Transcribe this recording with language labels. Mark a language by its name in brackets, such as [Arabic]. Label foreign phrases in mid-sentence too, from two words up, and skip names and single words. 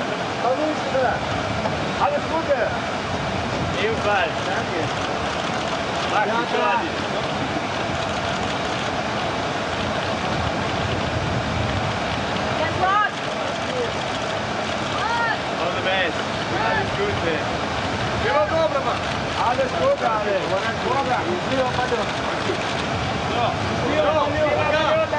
[Russian] Повыше, да! [German] Alles Gute! Ebenfalls, danke! Danke! [English] All the best! [German] Alles Gute! [Russian] Всего доброго! [German] Alles Gute, alle! [Russian] Buona Счастливого полета! Счастливого полета!